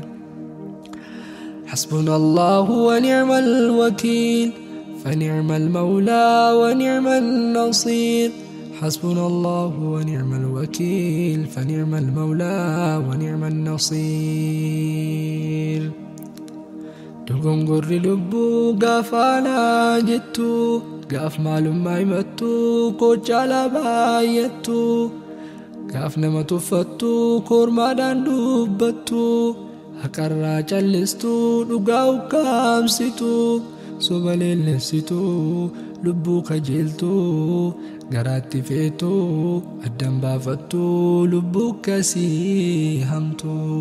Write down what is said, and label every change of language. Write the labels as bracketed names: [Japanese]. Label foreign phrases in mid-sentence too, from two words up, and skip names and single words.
[Arabic] حسبنا الله ونعم الوكيل فنعم المولى ونعم النصير. حسبنا الله ونعم الوكيل فنعم المولى ونعم النصير. [Oromo] Dogongorri lubbuu gaafaanaa jettu gaaf maalummaa himattu kochaala baay'attu gaaf nama tuffattu kormaadhaan dubbattu haqarraa callistu dhugaa ukkaamsitu soba leellessitu lubbuu kajeeltu garaatti feetu addan baafattu lubbuu akkasii hamtu.